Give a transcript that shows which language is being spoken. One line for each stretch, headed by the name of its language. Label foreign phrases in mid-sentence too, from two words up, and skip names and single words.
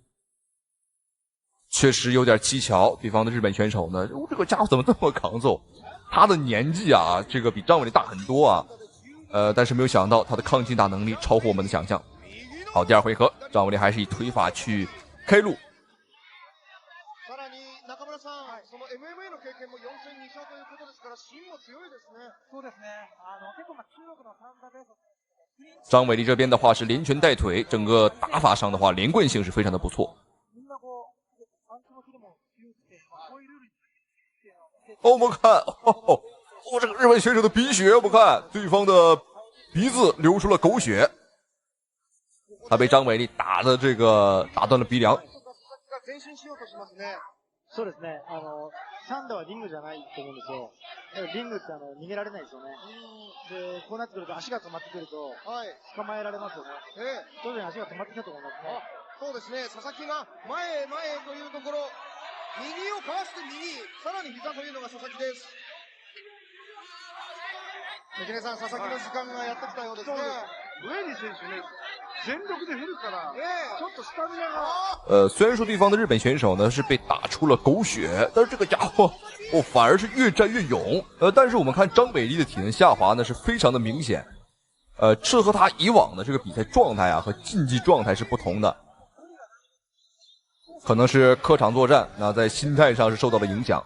Chinese: 确实有点蹊跷，对方的日本选手呢，这个家伙怎么这么抗揍？他的年纪这个比张伟丽大很多但是没有想到他的抗击打能力超乎我们的想象。好，第二回合，张伟丽还是以腿法去开路。
Japanese: その MMA の経験も4戦2勝ということですから芯も強いですね。そうですね。結構中国のサンダーベース。
Chinese: 张伟丽这边的话是连拳带腿，整个打法上的话连贯性是非常的不错。我们看，这个日本选手的鼻血，我们看对方的鼻子流出了狗血，他被张伟丽打的这个打断了鼻梁。
Japanese: そうですね。サンダはリングじゃないと思うんですよ。リングって逃げられないですよね。で、こうなってくると足が止まってくると、捕まえられますよね。徐々に足が止まってきたと思いますね。そうですね。佐々木が前へというところ、右をかわして右、さらに膝というのが佐々木です。関根さん、佐々木の時間がやってきたようですね。ウェイリー選手ね。全力で振るから、ちょっとスタミナが。
Chinese: 虽然说对方的日本选手呢是被打出了狗血，但是这个家伙反而是越战越勇。但是我们看张伟丽的体能下滑呢是非常的明显。这和他以往的这个比赛状态和竞技状态是不同的。可能是客场作战，那在心态上是受到了影响。